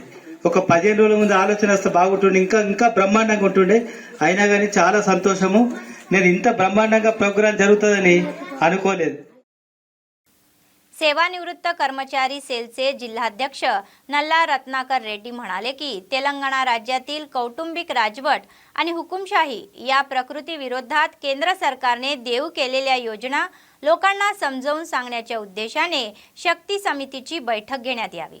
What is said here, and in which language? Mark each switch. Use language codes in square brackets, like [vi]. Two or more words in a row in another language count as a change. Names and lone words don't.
[te] ఒక 15 రోజుల ముందు ఆలోచన వస్తే బాగుంటుండే, ఇంకా బ్రహ్మాండంగా ఉంటుండే. అయినా కానీ చాలా సంతోషము. నేను ఇంత బ్రహ్మాండంగా ప్రోగ్రాం జరుగుతుందని అనుకోలేదు. [mr] सेवानिवृत्त कर्मचारी सेलचे जिल्हाध्यक्ष नल्ला रत्नाकर रेड्डी म्हणाले की तेलंगणा राज्यातील कौटुंबिक राजवट आणि हुकुमशाही या प्रकृती विरोधात केंद्र सरकारने देऊ केलेल्या योजना लोकांना समजावून सांगण्याच्या उद्देशाने शक्ती समितीची बैठक घेण्यात यावी.